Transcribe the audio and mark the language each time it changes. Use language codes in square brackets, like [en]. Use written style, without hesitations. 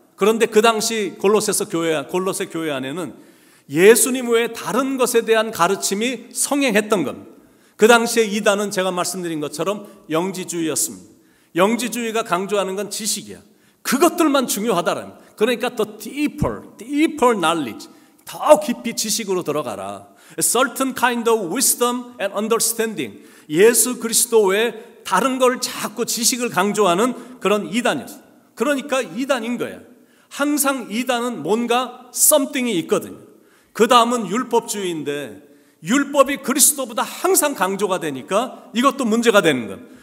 [ko] 그런데 그 당시 골로새 교회 안에는 예수님 외에 다른 것에 대한 가르침이 성행했던 겁니다. 그 당시에 이단은 제가 말씀드린 것처럼 영지주의였습니다. 영지주의가 강조하는 건 지식이야. 그것들만 중요하다라는 거예요. 그러니까 더 [en] deeper knowledge, [ko] 더 깊이 지식으로 들어가라. [en] A certain kind of wisdom and understanding. [ko] 예수 그리스도 외에 다른 걸 자꾸 지식을 강조하는 그런 이단이었어요. 그러니까 이단인 거예요. 항상 이단은 뭔가 something이 있거든요. 그 다음은 율법주의인데 율법이 그리스도보다 항상 강조가 되니까 이것도 문제가 되는 거예요.